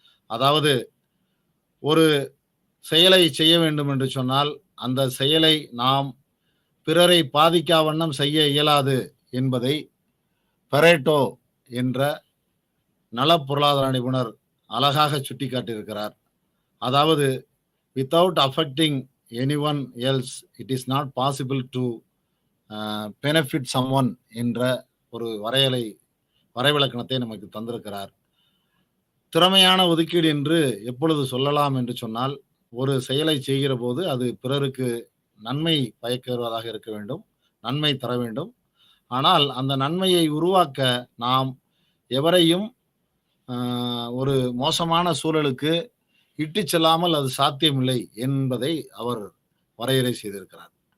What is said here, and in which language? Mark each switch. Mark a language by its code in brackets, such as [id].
[ta] அதாவது, ஒரு செயலை செய்ய வேண்டும் என்று சொன்னால் அந்த செயலை நாம் பிறரை பாதிக்கா வண்ணம் செய்ய இயலாது என்பதை பரேட்டோ என்ற நல பொருளாதார நிபுணர் அழகாக சுட்டிக்காட்டியிருக்கிறார். [en] அதாவது, without affecting anyone else it is not possible to benefit someone [ta] என்ற ஒரு வரைவிலக்கணத்தை நமக்கு தந்திருக்கிறார். திறமையான ஒதுக்கீடு என்று எப்பொழுது சொல்லலாம் என்று சொன்னால், ஒரு செயலை செய்கிற போது அது பிறருக்கு நன்மை பயக்குவதாக இருக்க வேண்டும், நன்மை தர வேண்டும். ஆனால் அந்த நன்மையை உருவாக்க நாம் எவரையும் ஒரு மோசமான சூழலுக்கு இட்டு செல்லாமல் அது சாத்தியமில்லை என்பதை அவர் வரையறை செய்திருக்கிறார்.